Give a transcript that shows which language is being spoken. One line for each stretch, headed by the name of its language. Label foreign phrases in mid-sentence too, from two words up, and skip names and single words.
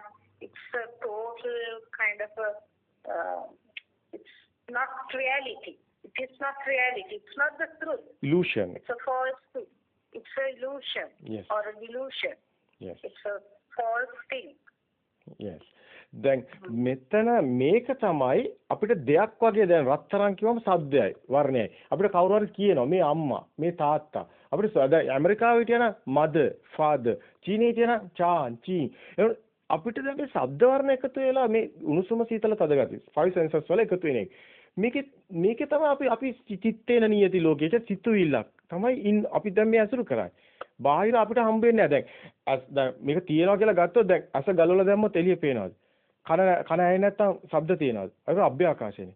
English: It's a total kind of it's not reality. It is not reality. It's not the truth. Illusion. It's a false thing. It's an illusion. Yes. Or a delusion. Yes. It's a false thing. Yes.
Sinhala: දැන් මෙතන මේක තමයි අපිට දෙයක් වගේ දැන් රත්තරන් කිව්වම සද්දයයි වර්ණයයි අපිට කවුරු හරි කියනවා මේ අම්මා මේ තාත්තා අපිට දැන් ඇමරිකාවේ හිටියන
English: mother father
Sinhala: චීනයේ හිටියන චාන් චී අපිට දැන් මේ ශබ්ද වර්ණ එකතු වෙලා මේ උණුසුම සීතල තද ගතිය
English: five senses
Sinhala: වල එකතු වෙන එක මේකේ තමයි අපි චිත්තේන නියති ලෝකයේ සිතුවිල්ලක් තමයි අපි දැන් මේ අසුරු කරන්නේ. බාහිර අපිට හම්බ වෙන්නේ නැහැ. දැන් මේක තියනවා කියලා ගත්තොත් දැන් අස ගලවලා දැම්මොත් එළිය පේනවාද? කන ඇහෙන්නේ නැත්තම් ශබ්ද තියෙනවාද? ඒක අභ්‍යවකාශයනේ.